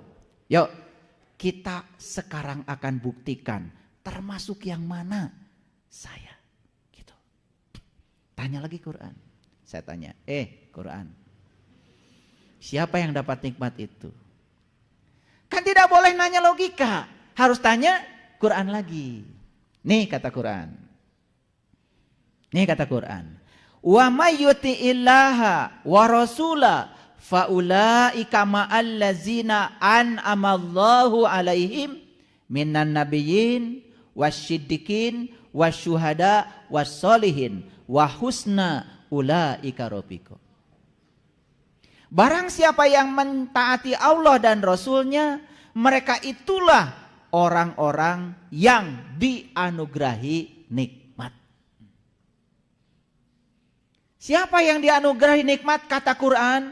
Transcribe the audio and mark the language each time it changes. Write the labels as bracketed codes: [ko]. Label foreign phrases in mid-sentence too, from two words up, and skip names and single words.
[id] Yuk, kita sekarang akan buktikan termasuk yang mana saya. Gitu. Tanya lagi Quran. Saya tanya, Quran. Siapa yang dapat nikmat itu? Kan tidak boleh nanya logika. Harus tanya Quran lagi. Nih kata Quran. [ar] ومن يطع الله والرسول فأولئك مع الذين أنعم الله عليهم من النبيين والصديقين والشهداء والصالحين وحسن أولئك رفيقا. [id] Barang siapa yang mentaati Allah dan Rasulnya, mereka itulah orang-orang yang dianugerahi nikmat. Siapa yang dianugerahi nikmat kata Quran?